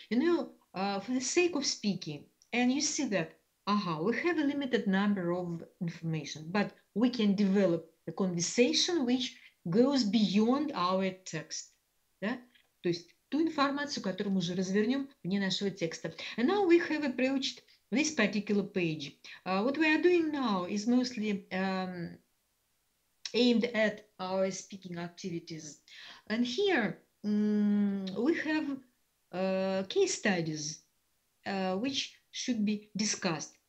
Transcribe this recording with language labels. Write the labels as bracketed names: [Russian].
[English] You know, for the sake of speaking, and you see that, we have a limited number of information, but we can develop a conversation which goes beyond our text. [Russian] Да? То есть ту информацию, которую мы уже развернем вне нашего текста. [English] And now we have approached this particular page. What we are doing now is mostly aimed at our speaking activities. And here we have case studies which should be discussed.